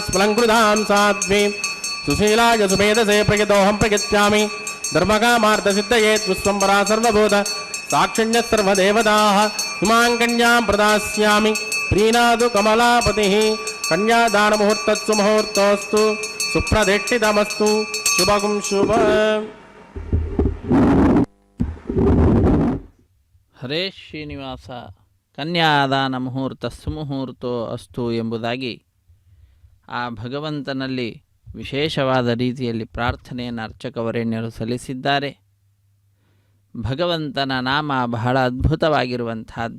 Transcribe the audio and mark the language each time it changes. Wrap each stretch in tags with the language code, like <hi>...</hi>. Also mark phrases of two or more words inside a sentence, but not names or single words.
<sa>ಸ್ಫಲಂಕೃತಾಂ ಸಾಧ್ವೀಂ ಸುಶೀಲಾಯ ಸುಮೇಧಸೇ ಪ್ರಯತೋಹಂ ಪ್ರಯಚ್ಛಾಮಿ ಧರ್ಮಕಾಮಾರ್ಥಸಿದ್ಧಯೇತ್ ವಿಶ್ವಂಬರಾ ಸರ್ವಭೂತ ಸಾಕ್ಷಿಣ್ಯ ಸರ್ವದೇವತಾಃ ಇಮಾಂ ಕನ್ಯಾಂ ಪ್ರದಾಸ್ಯಾಮಿ ಪ್ರೀನಾದು ಕಮಲಾಪತಿಃ ಕನ್ಯಾದಾನ ಮುಹೂರ್ತಸ್ಸು ಮುಹೂರ್ತೋಸ್ತು ಸುಪ್ರದಿಷ್ಟಿತಮಸ್ತು ಶುಭಗುಂ ಶುಭ.</sa> <kn>ಹರೇ ಶ್ರೀನಿವಾಸ</kn> <sa>ಕನ್ಯಾದಾನ ಮುಹೂರ್ತ ಸುಮುಹೂರ್ತೋ ಅಸ್ತು</sa> <kn>ಎಂಬುದಾಗಿ ಆ ಭಗವಂತನಲ್ಲಿ ವಿಶೇಷವಾದ ರೀತಿಯಲ್ಲಿ ಪ್ರಾರ್ಥನೆಯನ್ನು ಅರ್ಚಕವರೇಣ್ಯರು ಸಲ್ಲಿಸಿದ್ದಾರೆ. ಭಗವಂತನ ನಾಮ ಬಹಳ ಅದ್ಭುತವಾಗಿರುವಂತಹದ್ದು.</kn>